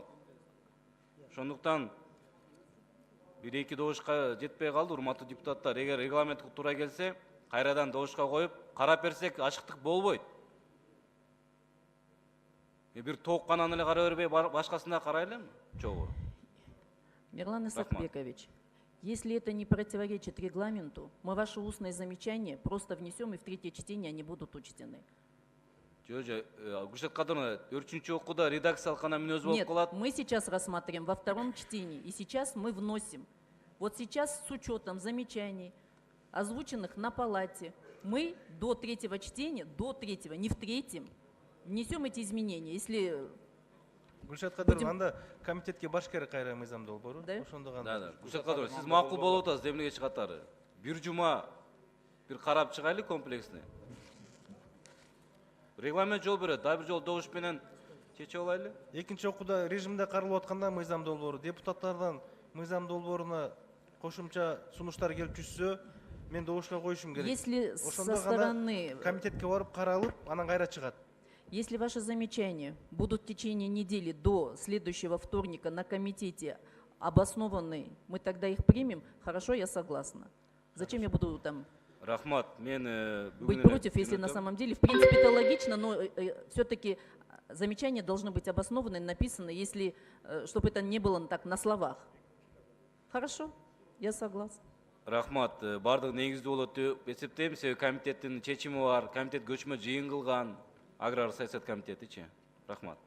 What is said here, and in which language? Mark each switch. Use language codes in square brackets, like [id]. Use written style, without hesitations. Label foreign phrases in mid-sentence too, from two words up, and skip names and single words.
[ky] Ошондуктан бир эки добушка жетпей калды, урматтуу депутаттар. Эгер регламент туура келсе, кайрадан добушка коюп, карап берсек ашыктык болбойт. Бир тооккананы эле карап бербей, башкасына карайлы чогуу. Мирлан Исакбекович, [ru] если это не противоречит регламенту, мы ваши устные замечания просто внесем, и в третье чтение они будут учтены. [ky] Гүлшат Кадыровна, 4-чү окууда редакциялык гана мүнөз болуп калат. [ru] Нет, мы сейчас рассматриваем во втором чтении, и сейчас мы вносим. Вот сейчас с учетом замечаний, озвученных на палате, мы до третьего чтения, не в третьем, внесем эти изменения. Если [ky] Гүлшат Кадыровна, анда комитетке баш керек кайра мыйзамды болбору. [ru] Да? Да. [ky] Гүлшат Кадыровна, сиз макул болуп атасыз, эмнеге чыгаттары? Бир жума бир карап чыгайлы комплексный. Регламент жол берет, да бир жол добуш менен чечип алайлы. Экинчи окууда режимде каралып атканда мыйзам долбоору депутаттардан мыйзам долбооруна кошумча сунуштар келип түшсө, мен добушка коюшум керек. [ru] Если [ky] Ошондо [ru] со [ky] гана [ru] стороны, [ky] комитетке барып каралып, анан кайра чыгат. [ru] если ваши замечания будут в течение недели до следующего вторника на комитете обоснованы, мы тогда их примем, хорошо, я согласна. Зачем я буду там [ky] Рахмат, мен [ru] быть против, если на самом деле, в принципе, это логично, но все-таки замечания должны быть обоснованы, написаны, если, чтобы это не было так на словах. Хорошо, я согласна. [ky] Рахмат, бардык негиздүү болот деп эсептейм, себеби комитеттин чечими бар, комитет көчмө жыйын кылган, аграр саясат комитетичи. Рахмат.